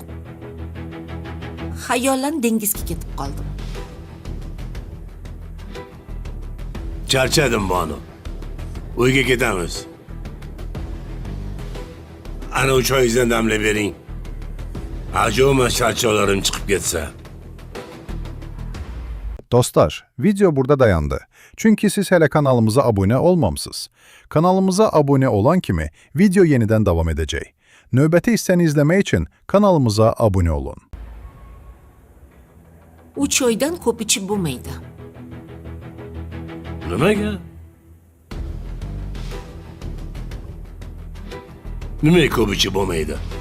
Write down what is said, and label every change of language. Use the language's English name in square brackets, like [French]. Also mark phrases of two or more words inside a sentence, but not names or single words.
[Uzbek] Xayolan dengizga ketib qoldim. Charchadim Banu. Uyga ketamiz. Ana choyingizdan damlab bering. Ajo'ma charchoqlarim chiqib ketsa. [Azerbaijani] Dostlar, video burada dayandı. Çünkü siz hele kanalımıza abone olmamısınız. Kanalımıza abone olan kimi video yeniden devam edecek. Növbəti hissəni [Turkish] izlemek için [Azerbaijani] kanalımıza abone olun. [Uzbek] U choydan ko'p ichib bo'lmaydi. Nimaga? Nima ko'p ichib bo'lmaydi?